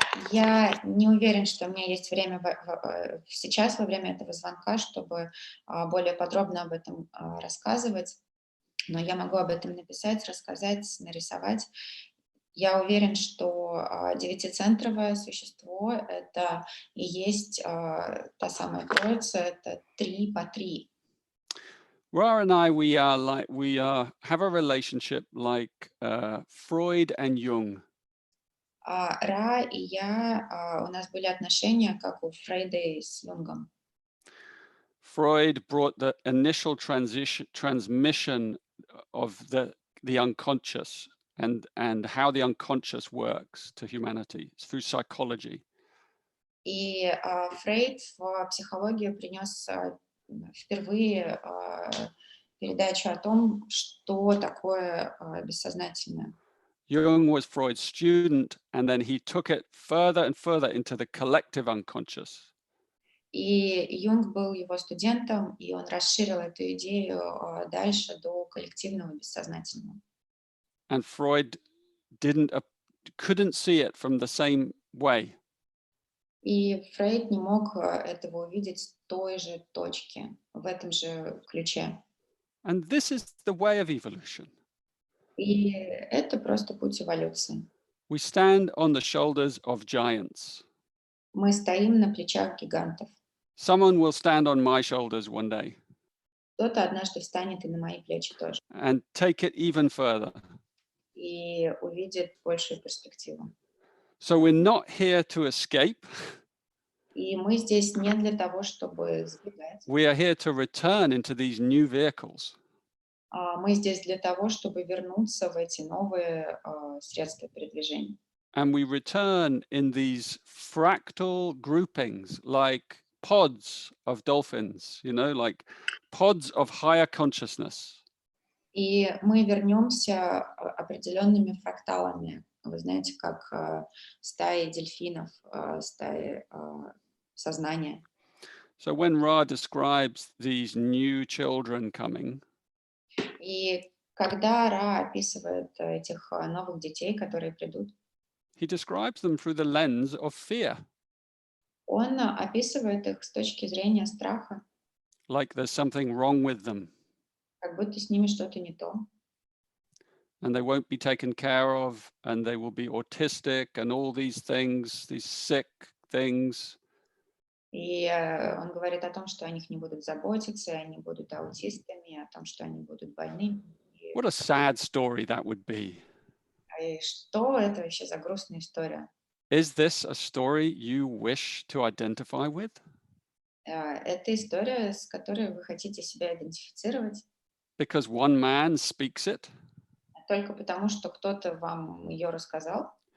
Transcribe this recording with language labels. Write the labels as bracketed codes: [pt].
[ru] Я не уверен, что у меня есть время сейчас, во время этого звонка, чтобы более подробно об этом рассказывать, но я могу об этом написать, рассказать, нарисовать. Я уверен, что девятицентровое существо — это и есть та самая Троица, это 3 по 3. [en] Ra and I, we have a relationship like Freud and Jung. [ru] Ра и я, у нас были отношения, как у Фрейда и с Юнгом. [en] Freud brought the initial transmission of the unconscious and how the unconscious works to humanity through psychology. [ru] И Фрейд в психологию принес впервые передачу о том, что такое бессознательное. [en] Jung was Freud's student, and then he took it further and further into the collective unconscious. [ru] И Юнг был его студентом, и он расширил эту идею дальше до коллективного бессознательного. [en] And Freud couldn't see it from the same way. [ru] И Фрейд не мог этого увидеть с той же точки, в этом же ключе. [en] And this is the way of evolution. [ru] И это просто путь эволюции. [en] We stand on the shoulders of giants. [ru] Мы стоим на плечах гигантов. [en] Someone will stand on my shoulders one day. [ru] Кто-то однажды встанет и на мои плечи тоже. [en] And take it even further. [ru] И увидит большую перспективу. [en] So we're not here to escape. [ru] И мы здесь не для того, чтобы сбегать. [en] We are here to return into these new vehicles. [ru] Мы здесь для того, чтобы вернуться в эти новые средства передвижения. [en] And we return in these fractal groupings, like pods of dolphins, like pods of higher consciousness. [ru] И мы вернемся определенными фракталами. Вы знаете, как стаи дельфинов, стаи сознания. [en] So when Ra describes these new children coming, [ru] И когда Ра описывает этих новых детей, которые придут, [en] he describes them through the lens of fear, [ru] он описывает их с точки зрения страха, [en] like there's something wrong with them [ru] как будто с ними что-то не то. [en] and they won't be taken care of and they will be autistic and all these things, these sick things. [ru] И он говорит о том, что о них не будут заботиться, и они будут аутистами, о том, что они будут больными. [en] What a sad story that would be. [ru] И что это вообще за грустная история? [en] Is this a story you wish to identify with? [ru] Это история, с которой вы хотите себя идентифицировать, [en] Because one man speaks it? [ru] только потому, что кто-то вам ее рассказал.